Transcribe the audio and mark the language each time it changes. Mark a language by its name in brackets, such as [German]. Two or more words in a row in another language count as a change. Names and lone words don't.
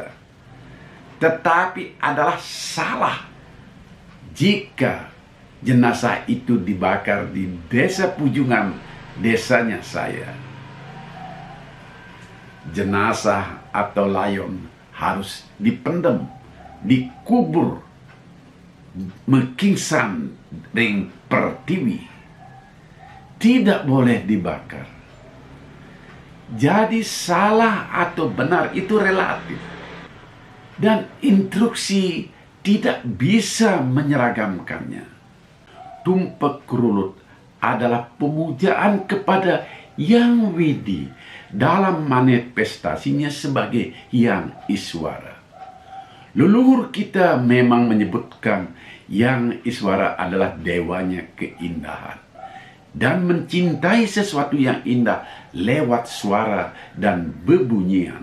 [Indonesian] Tetapi adalah salah jika jenazah itu dibakar di desa Pujungan, desanya saya. Jenazah atau layon harus dipendam, dikubur, [Balinese] mekingsan ring pertiwi. [Indonesian] Tidak boleh dibakar. Jadi salah atau benar itu relatif. Dan instruksi tidak bisa menyeragamkannya. Tumpak Kerulut adalah pemujaan kepada Yang Widi dalam manifestasinya sebagai Yang Iswara. Leluhur kita memang menyebutkan Yang Iswara adalah dewanya keindahan dan mencintai sesuatu yang indah lewat suara dan bebunyian.